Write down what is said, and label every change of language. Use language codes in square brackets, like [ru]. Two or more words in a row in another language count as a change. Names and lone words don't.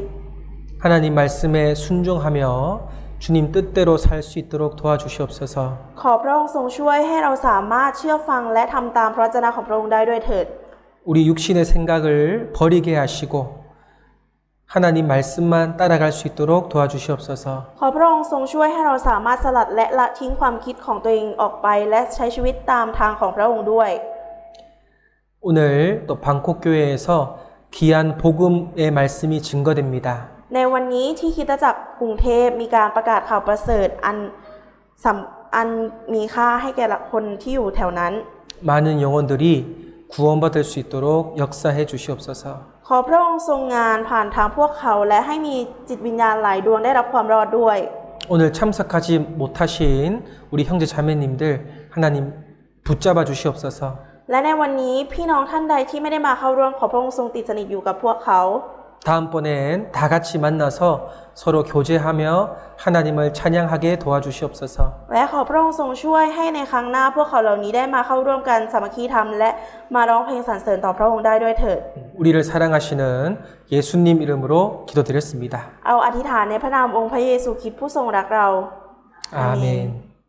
[ko] 하나님 말씀에 순종하며 주님 뜻대로 살 수 있도록 도와주시옵소서. [th] ขอพระองค์ทรงช่วยให้เราสามารถเชื่อฟังและทำตามพระวจนะของพระองค์ได้ด้วยเถิด [ko] 우리 육신의 생각을 버리게 하시고 하나님 말씀만 따라갈 수 있도록 도와주시옵소서. [th] ขอพระองค์ทรงช่วยให้เราสามารถสลัดและละทิ้งความคิดของตัวเองออกไปและใช้ชีวิตตามทางของพระองค์ด้วย [ko] 오늘 또 방콕교회에서 귀한 복음의 말씀이 증거됩니다. [th] ในวันนี้ที่คริสตจักรกรุงเทพมีการประกาศข่าวประเสริฐอันมีค่าให้แก่คนที่อยู่แถวนั้น [ko] 많은 영혼들이 구원받을 수 있도록 역사해 주시옵소서. [th] ขอพระองค์ทรงงานผ่านทางพวกเขาและให้มีจิตวิญญาณหลายดวงได้รับความรอดด้วย [ko] 오늘 참석하지 못하신 우리 형제 자매님들 하나님 붙잡아 주시옵소서. [th] และในวันนี้พี่น้องท่านใดที่ไม่ได้มาเข้าร่วมขอพระองค์ทรงติดสนิทอยู่กับพวกเขา [ko] 다음번엔 다 같이 만나서 서로 교제하며 하나님을 찬양하게 도와주시옵소서. [th] และขอพระองค์ทรงช่วยให้ในครั้งหน้าพวกเขาเหล่านี้ได้มาเข้าร่วมกันสามัคคีธรรมและมาร้องเพลงสรรเสริญต่อพระองค์ได้ด้วยเถิด [ko] 우리를 사랑하시는 예수님 이름으로 기도드렸습니다. [th] เอาอธิษฐานในพระนามองค์พระเยซูคริสต์ผู้ทรงรักเรา [ko] 아멘.